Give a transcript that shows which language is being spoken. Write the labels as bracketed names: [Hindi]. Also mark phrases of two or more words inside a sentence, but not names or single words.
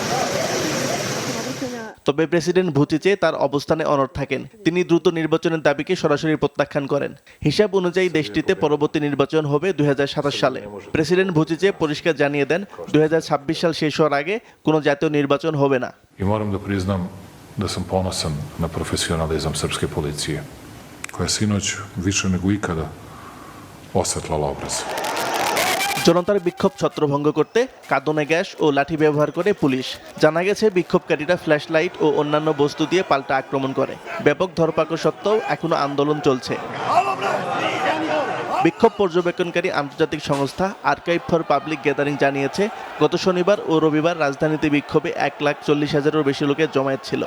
[Bangla] তবে প্রেসিডেন্ট ভুচিচে তার অবস্থানে অনড় থাকেন। তিনি দ্রুত নির্বাচনের দাবিকে সরাসরি প্রত্যাখ্যান করেন। হিসাব অনুযায়ী দেশটিতে পরবর্তী নির্বাচন হবে ২০২৭ সালে। প্রেসিডেন্ট ভুচিচে পরিষ্কার জানিয়ে দেন ২০২৬ সাল শেষ হওয়ার আগে কোনো জাতীয় নির্বাচন হবে না। [Serbian] da sam ponosan na profesionalizam srpske policije, koja je sinoć više nego ikada osvetlala obraz. [Bangla] জনতার বিক্ষোভ ছত্রভঙ্গ করতে কাঁদনে গ্যাস ও লাঠি ব্যবহার করে পুলিশ। জানা গেছে বিক্ষোভকারীরা ফ্ল্যাশ লাইট ও অন্যান্য বস্তু দিয়ে পাল্টা আক্রমণ করে। ব্যাপক ধরপাকড় সত্ত্বেও এখনো আন্দোলন চলছে। বিক্ষোভ পর্যবেক্ষণকারী আন্তর্জাতিক সংস্থা আর্কাইভ ফর পাবলিক গ্যাদারিং জানিয়েছে গত শনিবার ও রবিবার রাজধানীতে বিক্ষোভে ১,৪০,০০০-এরও বেশি লোকের জমায়েত ছিল।